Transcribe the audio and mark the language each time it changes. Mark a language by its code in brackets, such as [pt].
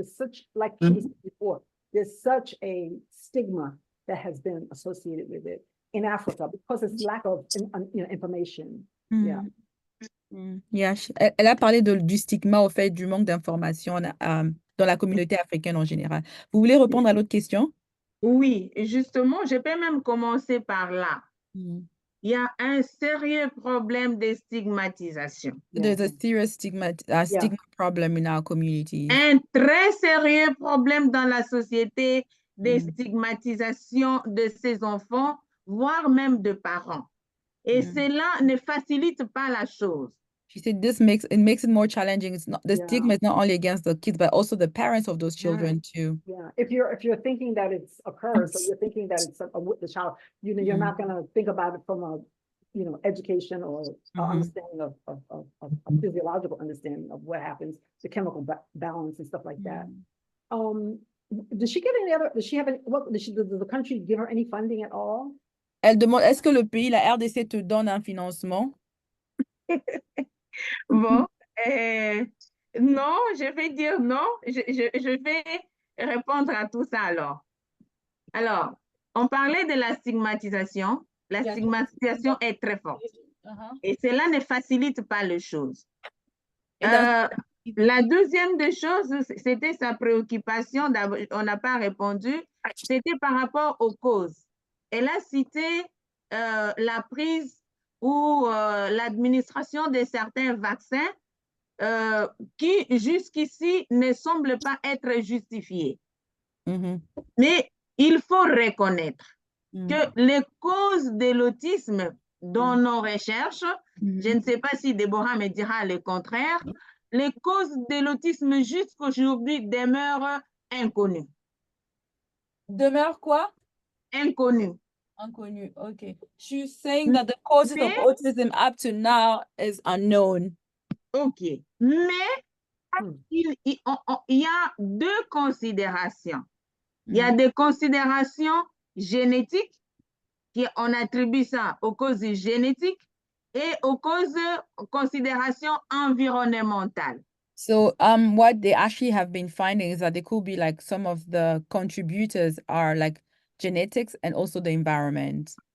[en] There's such, like she said before, there's such a stigma that has been associated with it in Africa because it's lack of, you know, information. Yeah. [fr] Yeah, elle a parlé du stigma, au fait, du manque d'information dans la communauté africaine en général. Vous voulez répondre à l'autre question? Oui, justement, je peux même commencer par là. Il y a un sérieux problème de stigmatisation. [en] There's a serious stigma problem in our communities. [fr] Un très sérieux problème dans la société de stigmatisation de ces enfants, voire même de parents. Et cela ne facilite pas la chose. [en] She said this makes it more challenging. It's not the stigma is not only against the kids, but also the parents of those children too. Yeah, if you're thinking that it's occurs, so you're thinking that it's the child, you know, you're not gonna think about it from a, you know, education or understanding of physiological understanding of what happens, the chemical balance and stuff like that. Does she get any other? Does she have any? What does the country give her any funding at all? [fr] Elle demande, est-ce que le pays, la RDC, te donne un financement? Bon, non, je vais dire non. Je vais répondre à tout ça alors. Alors, on parlait de la stigmatisation. La stigmatisation est très forte. Et cela ne facilite pas les choses. Et dans La deuxième des choses, c'était sa préoccupation, on n'a pas répondu, c'était par rapport aux causes. Elle a cité la prise ou l'administration de certains vaccins qui jusqu'ici ne semblent pas être justifiés. Mhm. Mais il faut reconnaître Mhm. que les causes de l'autisme dans nos recherches, Mhm. je ne sais pas si Déborah me dira le contraire, les causes de l'autisme jusqu'aujourd'hui demeurent inconnues. Demeure quoi? Inconnues. Inconnu. Okay. [en] She's saying that the causes of [fr] Mais, [en] autism up to now is unknown. [fr] OK. Mais Hmm. il y a deux considérations. Il y a Mhm. des considérations génétiques, on attribue ça aux causes génétiques et aux considérations environnementales. [en] So what they actually have been finding is that there could be like some of the contributors are like genetics and also the environment.